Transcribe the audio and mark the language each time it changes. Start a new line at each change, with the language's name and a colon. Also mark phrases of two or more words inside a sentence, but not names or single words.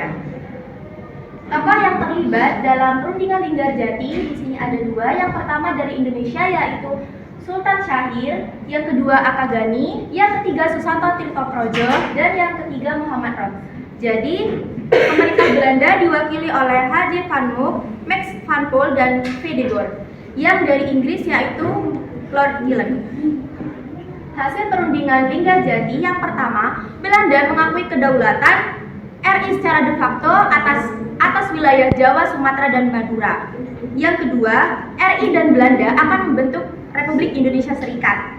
Indonesian: Tokoh yang terlibat dalam perundingan Linggarjati di sini ada dua. Yang pertama dari Indonesia yaitu Sultan Syahir, yang kedua Akagani, yang ketiga Susanto Tirtoprojo, dan yang ketiga Muhammad Rom. Jadi pemerintah Belanda diwakili oleh H.J. Van Mook, Max van Poel, dan V. de Gaulle. Yang dari Inggris yaitu Lord Gillen. Hasil perundingan Linggarjati yang pertama Belanda mengakui kedaulatan RI secara
Latin: de facto
Indonesian: atas wilayah Jawa, Sumatera, dan Madura. Yang kedua, RI dan Belanda akan membentuk Republik Indonesia Serikat.